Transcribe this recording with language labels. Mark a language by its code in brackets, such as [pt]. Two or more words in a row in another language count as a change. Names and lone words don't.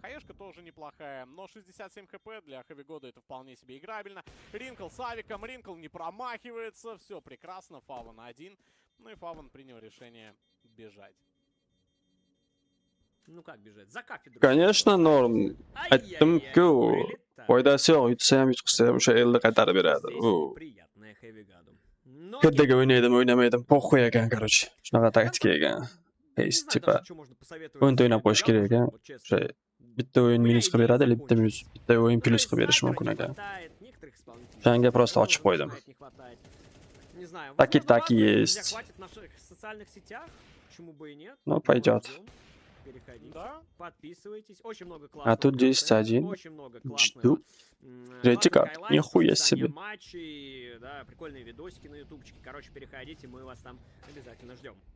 [ru] Хаешка тоже неплохая, но 67 хп для Хэвигода это вполне себе играбельно. Ринкл с авиком, Ринкл не промахивается, все прекрасно, Фаван 1, ну и Фаван принял решение бежать. Ну как бежать? За кафедру. Конечно, норм. [uz] Aytdim-ku, foydasi yo'q, yutsa ham yutqizsa ham o'sha elni qaytarib beradi. [ru] Приятная Хэвигаду. [uz] Kaddaga o'ynaydim, o'ynamaydim, poxuy ekan, короче. Shunaqa taktika ekan. Типа, o'nta o'ynab qo'yish kerak ekan. O'sha bitta o'yin minus qilib beradi, bitta minus, bitta o'yin plus qilib berishi mumkin ekan. O'shanga просто ochib qo'ydim. [ru] Не знаю. Таки есть. Хватит в наших социальных сетях, почему бы и нет. Ну, пойдет. Переходите, Да? подписывайтесь. Очень много классного. А тут 10-1. Очень много классного. Жду. Третий карт. Нихуя себе. Матчи, да, прикольные видосики на ютубчике. Короче, переходите, мы вас там обязательно ждем.